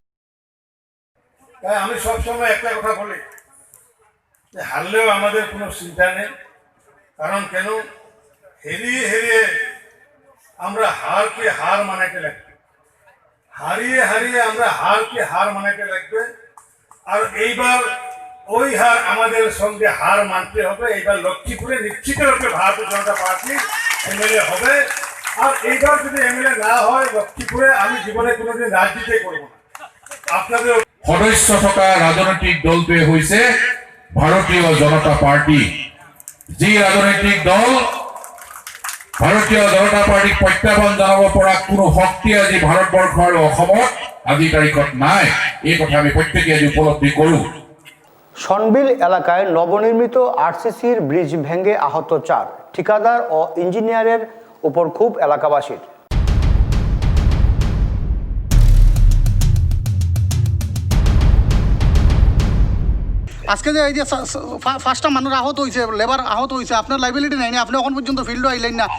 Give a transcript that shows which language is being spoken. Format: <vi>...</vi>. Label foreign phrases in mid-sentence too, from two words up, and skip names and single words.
<bn>আমি সবসময় একটা কথা বলি যে হারলেও আমাদের কোনো চিন্তা নেই, কারণ কেন হেরিয়ে হেরিয়ে আমরা হারকে হার মানাতে লাগবে, হারিয়ে হারিয়ে আমরা হারকে হার মানাতে লাগবে। আর এইবার ওই হার আমাদের সঙ্গে হার মানতে হবে। এইবার লক্ষ্মীপুরে নিশ্চিত রূপে ভারতীয় জনতা পার্টি এমএলএ হবে। আর এইবার যদি এমএলএ না হয় লক্ষ্মীপুরে, আমি জীবনে কোনোদিন রাজনীতি করবো না। আপনাদের</bn> <as>সদস্য থকা রাজনৈতিক দলটোৱে হৈছে ভাৰতীয় জনতা পাৰ্টি। যি ৰাজনৈতিক দল ভাৰতীয় জনতা পাৰ্টিক প্ৰত্যাহ্বান জনাব পৰা কোনো শক্তি আজি ভাৰতবৰ্ষ আৰু অসমত আজিৰ তাৰিখত নাই, এই কথা আমি প্ৰত্যেকে আজি উপলব্ধি কৰো।</as> <bn>সনবিল এলাকায় নবনির্মিত আরসিসির ব্রিজ ভেঙে আহত 4 ঠিকাদার ও ইঞ্জিনিয়ারের উপর খুব এলাকাবাসীর। আজকে যে এই যে 5টা মানুষ আহত হয়েছে, লেবার আহত হয়েছে, আপনার লাইবিলিটি নাই না, আপনি এখন পর্যন্ত ফিল্ডও আইলেন না।</bn>